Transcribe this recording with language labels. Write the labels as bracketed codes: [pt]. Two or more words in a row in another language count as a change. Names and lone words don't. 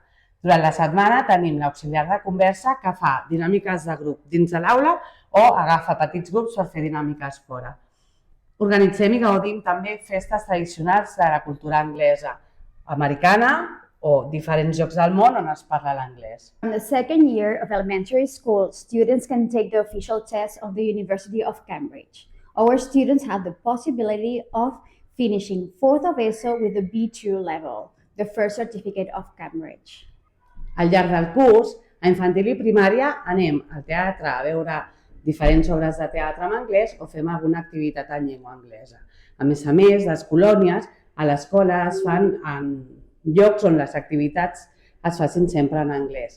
[ca] Durant la setmana tenim l'auxiliar de conversa que fa dinàmiques de grup dins de l'aula o agafa petits grups per fer dinàmiques fora. Organitzem i gaudim també festes tradicionals de la cultura anglesa, americana o diferents llocs del món on es parla l'anglès. [en] In the second year of elementary school, students can take the official test of the University of Cambridge. Our students have the possibility of finishing 4th of ESO with the B2 level, the first certificate of Cambridge. [ca] Al llarg del curs, a infantil i primària anem al teatre a veure diferents obres de teatre en anglès o fem alguna activitat en llengua anglesa. A més, les colònies a l'escola es fan en llocs on les activitats es facin sempre en anglès.